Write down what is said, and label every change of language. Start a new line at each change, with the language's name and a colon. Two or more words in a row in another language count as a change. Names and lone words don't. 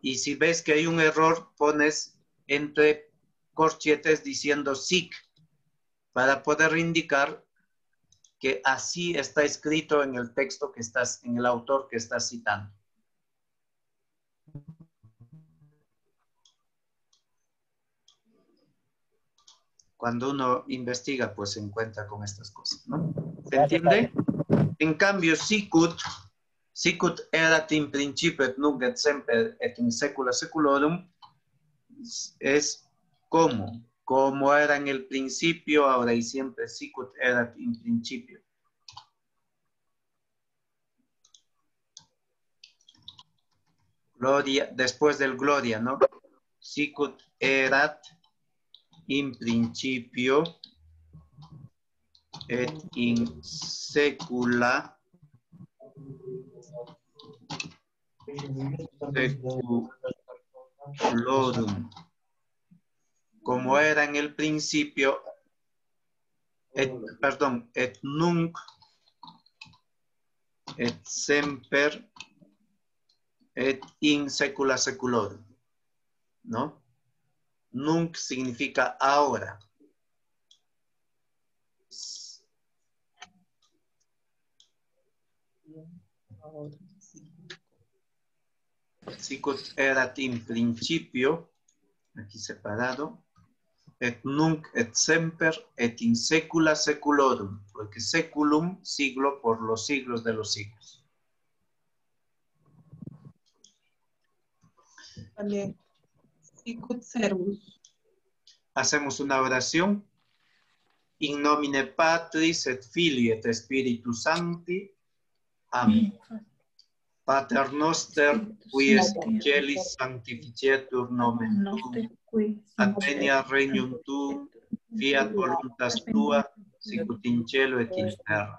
Spanish: Y si ves que hay un error, pones entre corchetes diciendo sic, para poder indicar que así está escrito en el texto que estás, en el autor que estás citando. Cuando uno investiga, pues se encuentra con estas cosas, ¿no? ¿Se entiende? En cambio,
Latin: sicut erat in principio et nunc et semper et in saecula saeculorum,
Spanish: es como era en el principio, ahora y siempre.
Latin: Sicut erat in principio.
Spanish: Gloria, después del gloria, ¿no?
Latin: Sicut erat in principio et in saecula saeculorum.
Spanish: como era en el principio,
Latin: et nunc, et semper, et in secula seculorum,
Spanish: ¿no? Nunc significa ahora.
Latin: Sicut erat in principio,
Spanish: aquí separado,
Latin: et nunc et semper et in secula seculorum,
Spanish: porque seculum, siglo, por los siglos de los siglos. Vale.
Latin: Sicut servus.
Spanish: Hacemos una oración.
Latin: In nomine Patris et Filii et Spiritus Sancti.
Spanish: Amén.
Latin: Pater noster, qui es in celis, sanctificetur nomen tuum, adveniat regnum tuum, fiat voluntas tua, sicut in cielo et in terra.